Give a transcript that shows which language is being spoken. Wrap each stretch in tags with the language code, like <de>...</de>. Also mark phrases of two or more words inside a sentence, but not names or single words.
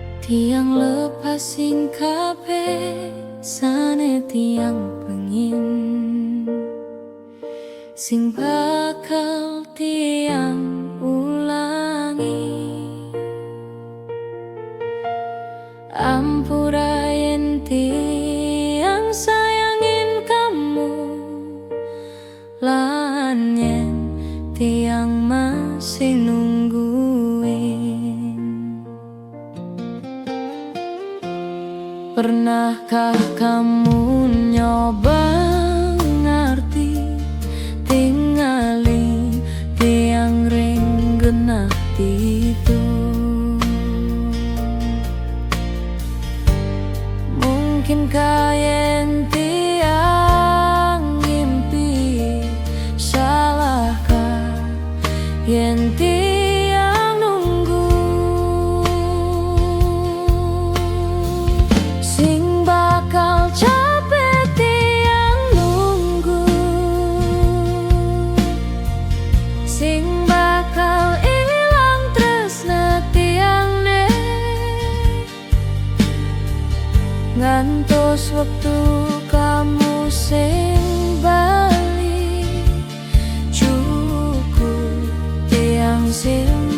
<ban>Tiang lepasin kabeh sane tiang pengin sing bakal tiang ulangi. Ampura yen tiang sayangin kamu, lan yen tiang masih nungguin.</ban> <id>Pernahkah kamu</id> <ban>nyoba ngerti tinggalin tiang ring genah itu? Mungkinkah yen tiang ngimpi, salahkah yen tiang nunggu? Sing bakal capek tiang nunggu, sing bakal ilang tresna tiang ne. Ngantos waktu kamu sing bali, cukup tiang sing</ban>